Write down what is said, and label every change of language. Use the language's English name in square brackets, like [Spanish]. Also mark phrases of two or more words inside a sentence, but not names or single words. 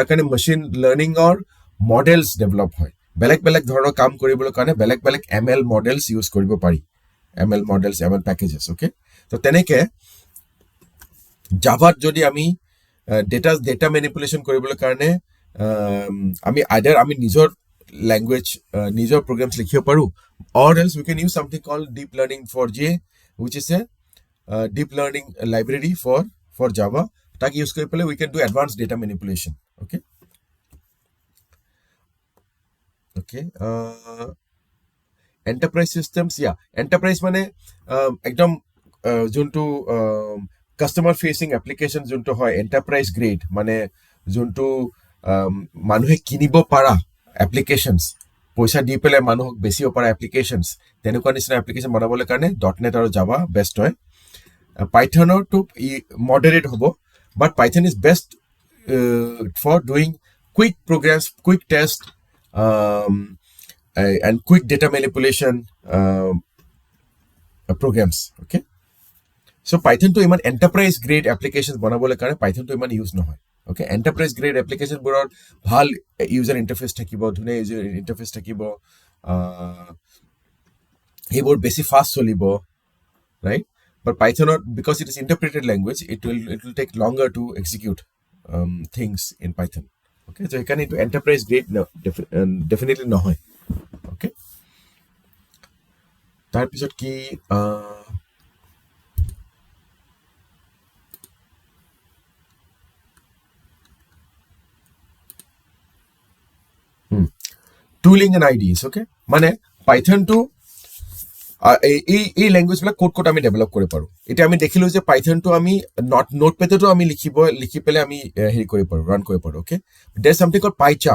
[Assamese] কাৰণে [English] machine learningৰ models develop [Assamese] হয় বেলেগ বেলেগ ধৰণৰ কাম কৰিবলৈ কাৰণে বেলেগ বেলেগ [English] ML models use [Assamese] কৰিব পাৰি [English] ML models ML packages okay [Assamese] তো তেনেকে জাভাত যদি আমি [English] data manipulation [Assamese] কৰিবলৈ কাৰণে আমি আইডাৰ আমি নিজৰ লেংগুৱেজ নিজৰ প্ৰগ্ৰামছ লিখিব পাৰোঁ [English] or else we can use something called deep learning for J which is a deep learning library for Java [Assamese] তাক ইউজ কৰি পেলাই [English] we can do advanced data manipulation okay enterprise systems enterprise [Assamese] মানে একদম যোনটো [English] customer facing application [Assamese] যোনটো হয় এণ্টাৰপ্ৰাইজ গ্ৰেড মানে যোনটো মানুহে কিনিব পৰা এপ্লিকেশ্যনছ পইচা দি পেলাই মানুহক বেচিব পৰা এপ্লিকেশ্যনছ তেনেকুৱা নিচিনা এপ্লিকেশ্যন বনাবলৈ কাৰণে .NET আৰু জাভা বেষ্ট হয় পাইথনৰটো মডাৰেট হ'ব [English] but Python is best for doing quick programs quick test and quick data manipulation programs okay so python [Assamese] টো ইমান [English] enterprise grade applications [Assamese] বনাবলৈ কাৰণে [English] python [Assamese] টো ইমান [English] use nohoy okay enterprise grade application [Assamese] বৰৰ ভাল [English] user interface [Assamese] থাকিব ধুনে [English] user interface thakibo hebor besi fast cholibo right but python because it is interpreted language it will take longer to execute things in python okay so you can into enterprise grade no definitely nohoy okay [Assamese] তাৰপিছত কি [English] tooling and IDEs okay [Assamese] মানে পাইথনটো এই লেংগুৱেজবিলাক ক'ত আমি ডেভেলপ কৰিব পাৰোঁ এতিয়া আমি দেখিলোঁ যে পাইথনটো আমি নোটপেডতো আমি লিখি পেলাই আমি হেৰি কৰিব পাৰোঁ ৰান কৰিব পাৰোঁ [English] okay there something called PyCharm